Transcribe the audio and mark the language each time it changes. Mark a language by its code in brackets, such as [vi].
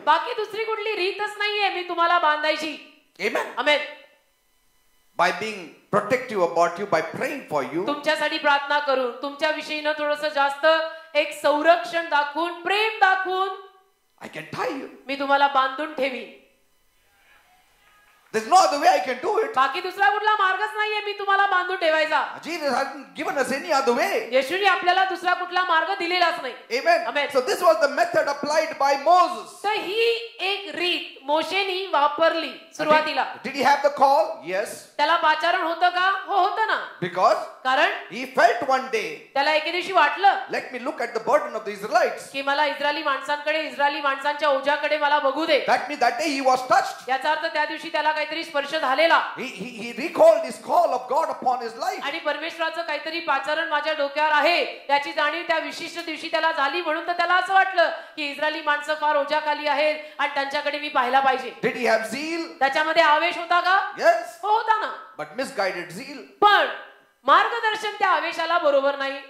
[mr] बाकी दुसरी कुठली रीतच नाहीये मी तुम्हाला बांधायची. [en] Amen. [mr] Amen. [en] By being protective about you, by praying for you, [mr] तुमच्यासाठी प्रार्थना करून तुमच्या विषयीनं थोडंसं जास्त एक संरक्षण दाखवून प्रेम दाखवून [en] I can tie you. [mr] मी तुम्हाला बांधून ठेवी. [en] There's no other way I can do it. [mr] बाकी दुसरा कुठला मार्गच नाहीये मी तुम्हाला बांधून ठेवायचा. [en] Jesus hasn't given us any other way. [mr] येशूने आपल्याला दुसरा कुठला मार्ग दिलेलाच नाही. [en] Amen. Amen. So this was the method applied by Moses. [mr] तर ही एक रीत मोशेनी वापरली सुरुवातीला. [en] Did he have the call? Yes. [mr] त्याला पाचारण होतं का? हो होतं ना. [en] Because [mr] कारण [en] he felt one day, [mr] त्याला एके दिवशी वाटलं [en] let me look at the burden of the Israelites. [mr] की मला इस्रायली माणसांकडे इस्रायली माणसांच्या ओझ्याकडे मला बघू दे. [en] That means that day he was touched. [mr] याचा अर्थ त्या दिवशी त्याला काहीतरी स्पर्श झालेला. [en] He recalled his call of God upon his life. [mr] आणि परमेश्वराचं काहीतरी पाचारण माझ्या डोक्यावर आहे याची जाणीव त्या विशिष्ट दिवशी त्याला झाली म्हणून तर त्याला असं वाटलं की इस्रायली माणसं फार ओझ्याखाली आहेत आणि त्यांच्याकडे मी पाहायला पाहिजे. [en] Did he have zeal? [mr] त्याच्यामध्ये आवेश होता का? [en] Yes. [mr] हो होता ना. [en] But misguided zeal. [mr] पण मार्गदर्शन त्या आवेशाला बरोबर नाही.